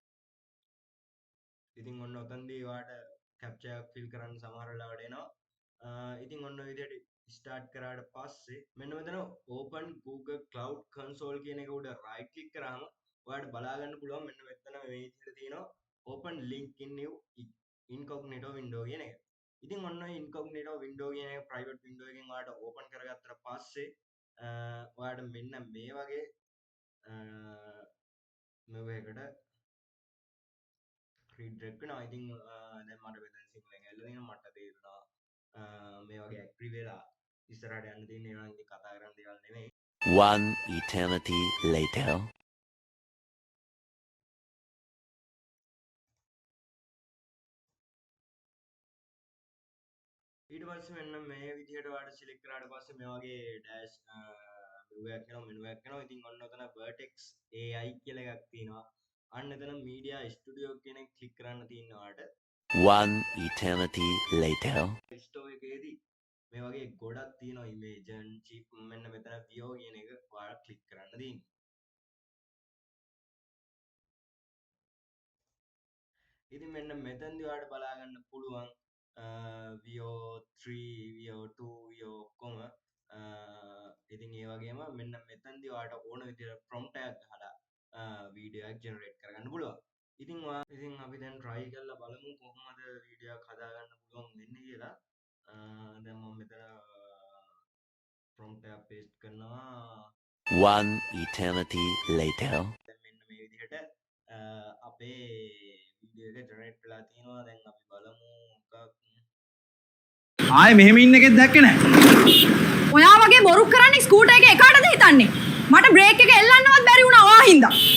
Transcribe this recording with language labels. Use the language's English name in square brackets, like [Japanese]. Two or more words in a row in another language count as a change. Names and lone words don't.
[Sinhala] ඉතින් ඔන්න ඔතනදී ඔයාලට captcha එකක් fill කරන්න සමහර වෙලාවට එනවා. ඉතින් ඔන්න ඔය විදිහට ස්ටාර්ට් කරාට පස්සේ මෙන්න මෙතන [English] open Google Cloud Console [Sinhala] කියන එක උඩ [English] right click [Sinhala] කරාම ඔයාලට බලා ගන්න පුළුවන් මෙන්න මෙතන මේ විදිහට තියෙනවා [English] open link in new incognito window [Sinhala] කියන එක. ඉතින් ඔන්න ඔය [English] incognito window [Sinhala] කියන එක [English] private window [Sinhala] එකකින් ඔයාලට open කරගත්තට පස්සේ ඔයාලට මෙන්න මේ වගේ මෙවකට රීඩරෙක්ට් වෙනවා. ඉතින් දැන් මට මෙතන සිංහලෙන් ඇවිල්ලා තියෙනවා මට තේරුණා මේ වගේ ඇක්ටිව් වෙලා ඉස්සරහට යන්න තියෙන ඒවා ඉතින් කතා කරන්න දේවල් නෙමෙයි. [English] One eternity later. [Sinhala] ඊට පස්සේ මෙන්න මේ විදිහට ඔයාලට සිලෙක්ට් කරාට පස්සේ මේ වගේ [English] dash menu [Sinhala] එකක් එනවා. ඉතින් ඔන්න ඔතන Vertex AI කියලා එකක් තියෙනවා. අන්න එතන Media Studio කියන එක ක්ලික් කරන්න තියෙනවා ඔයාලට. [English] One eternity later. [Sinhala] ස්ටෝර් එකේදී මේ වගේ ගොඩක් තියෙනවා ඉමේජන් චිප් මෙන්න මෙතන Vio කියන එක ඔයාලා ක්ලික් කරන්න තියෙන්නේ. ඉතින් මෙන්න මෙතනදී ඔයාලට බලා ගන්න පුළුවන් Vio 3 Vio 2 Vio ඔක්කොම ඉතින් ඒ වගේම මෙන්න මෙතනදී ඔයාලට ඕන විදිහට prompt එකක් ගහලා වීඩියෝ එකක් ජෙනරේට් කරගන්න පුළුවන්. ඉතින් අපි දැන් try කරලා බලමු කොහොමද වීඩියෝ එකක් හදාගන්න පුළුවන් වෙන්නේ කියලා. දැන් මම මෙතන prompt එකක් paste කරනවා. [English] One eternity later. [Sinhala] දැන් මෙන්න මේ විදිහට අපේ වීඩියෝ එක ජෙනරේට් වෙලා තියෙනවා. දැන් අපි බලමු මොකක් ආයේ මෙහෙම ඉන්න එකෙක් දැක්කේ නැහැ. ඔයා වගේ බොරු කරන්නේ ස්කූටර් එකේ එකාටද හිතන්නේ? මට බ්‍රේක් එක එල්ලන්නවත් බැරි වුණා ඔයා හින්දා.